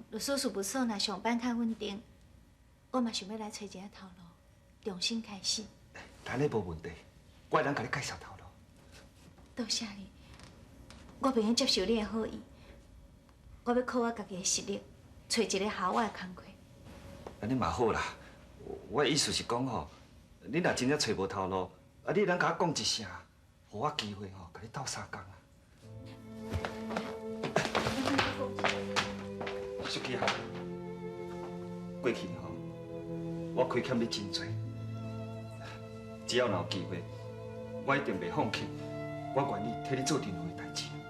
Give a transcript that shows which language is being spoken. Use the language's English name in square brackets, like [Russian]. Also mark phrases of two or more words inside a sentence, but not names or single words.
[Min Nan Chinese] 律师事务所若上班较稳定，我嘛想要来找一个头路，重新开始。咱那无问题，我会当甲你介绍头路。多谢你，我袂用接受你的好意，我要靠我家己的实力，找一个合我的工课。安尼嘛好啦，我的意思是讲吼，你若真正找无头路，啊，你能甲我讲一声，互我机会吼，甲你斗3工啊。书记啊，过去吼，我亏欠你真多，只要若有机会，我一定袂放弃，我愿意替你做任何的代志。